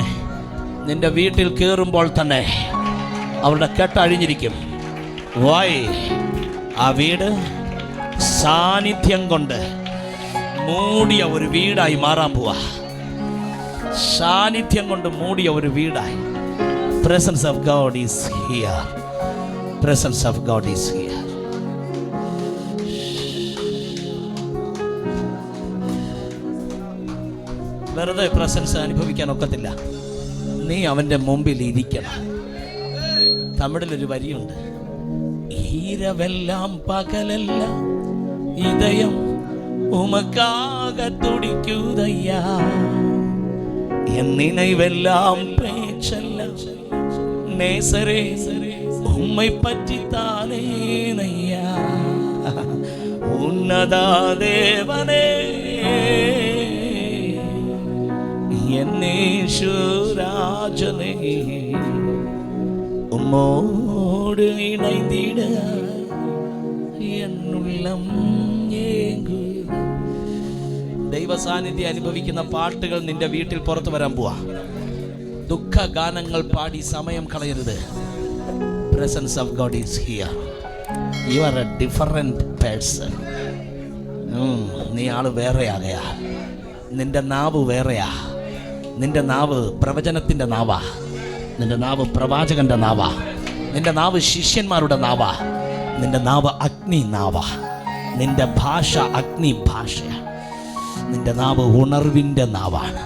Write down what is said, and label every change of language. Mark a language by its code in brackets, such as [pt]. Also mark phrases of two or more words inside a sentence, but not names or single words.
[ml] നിന്റെ വീട്ടിൽ കയറുമ്പോൾ തന്നെ അവരുടെ കെട്ടഴിഞ്ഞിരിക്കും. വായ് ആ വീട് സാന്നിധ്യം കൊണ്ട് മൂടിയ ഒരു വീടായി മാറാൻ പോവാ. സാന്നിധ്യം കൊണ്ട് മൂടിയ ഒരു വീടായി. [en] Presence of God is here. Presence of God is here. [ml] വെറുതെ പ്രസൻസ് അനുഭവിക്കാൻ ഒക്കത്തില്ല. നീ അവൻ്റെ മുമ്പിൽ ഇരിക്കണം. തമിഴിലൊരു വരിയുണ്ട്, [ta] இரவெல்லாம் பகலெல்லாம் இதயம் உமக்காக துடிக்குதையா, என் நினைவெல்லாம் பேச்செல்லாம் நேசரே உம்மை பற்றித்தானே நையா. உன்னதா தேவனே என்னேசுராஜனே, உம்மோடு இணைந்திட என்னுள்ளம் ஏங்கு. [ml] ദൈവസാന്നിധ്യം അനുഭവിക്കുന്ന പാട്ടുകൾ നിന്റെ വീട്ടിൽ പുറത്തു വരാൻ പോവാ. ദുഃഖ ഗാനങ്ങൾ പാടി സമയം കളയരുത്. [en] Presence of God is here. You are a different person. [ml] നീ ആള് വേറെയാകയാ. നിന്റെ നാവ് വേറെയാ. നിന്റെ നാവ് പ്രവചനത്തിൻ്റെ നാവാ. നിന്റെ നാവ് പ്രവാചകന്റെ നാവാ. നിന്റെ നാവ് ശിഷ്യന്മാരുടെ നാവാ. നിന്റെ നാവ് അഗ്നി നാവാ. നിന്റെ ഭാഷ അഗ്നി ഭാഷയാണ്. നിന്റെ നാവ് ഉണർവിൻ്റെ നാവാണ്.